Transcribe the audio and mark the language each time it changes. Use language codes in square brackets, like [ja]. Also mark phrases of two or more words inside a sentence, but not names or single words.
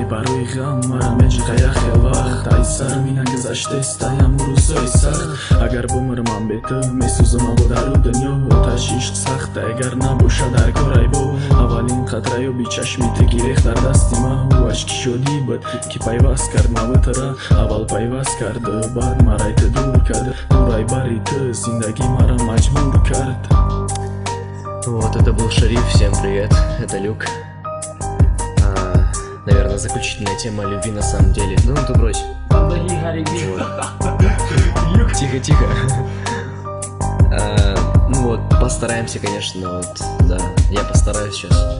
[tg] барои ғам мара меҷиқа як хел вақт ай сар мина гузаштест аям рӯзҳои сахт агар бумирман бе ту месӯзам або дару дунё оташи ишқ сахт агар набошад дар корай бо аввалин қатраёби чашми ту гирехт дар дасти ман ӯ ашки шодӣ буд ки пайваст кард маву тара аввал пайваст карду баъд марай ту дур кард дурай бари ту зиндагӣ мара маҷбур кард. [ru] Вот это был Шариф, всем привет, это Люк. Наверное, заключительная тема о любви на самом деле. Ну ты брось. Тихо, тихо. Ну вот, постараемся, конечно, вот, да, я постараюсь сейчас.